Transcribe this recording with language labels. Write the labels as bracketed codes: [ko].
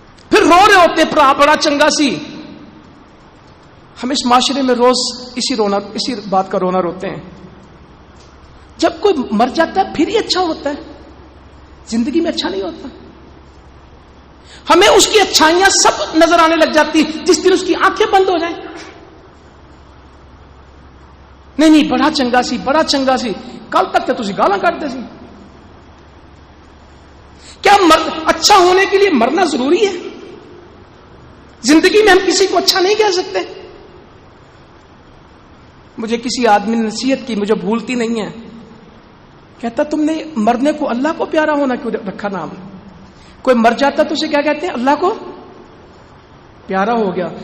[ur] پھر رو رہے ہوتے ہیں [pa] بڑا چنگا سی. [ur] ہم اس معاشرے میں روز اسی بات کا رونا روتے ہیں. جب کوئی مر جاتا ہے پھر ہی اچھا ہوتا ہے, زندگی میں اچھا نہیں ہوتا. ہمیں اس کی اچھائیاں سب نظر آنے لگ جاتی جس دن اس کی آنکھیں بند ہو جائیں. [pa] نہیں بڑا چنگا سی, بڑا چنگا سی, کل تک تو تسی گالاں کڈتے سی. [ur] کیا اچھا ہونے کے لیے مرنا ضروری ہے؟ زندگی میں ہم کسی کو اچھا نہیں کہہ سکتے. مجھے کسی آدمی نے نصیحت کی, مجھے بھولتی نہیں ہے. کہتا تم نے مرنے کو اللہ کو پیارا ہونا کیوں رکھا نام؟ کوئی مر جاتا تو اسے کیا کہتے ہیں؟ اللہ کو پیارا ہو گیا.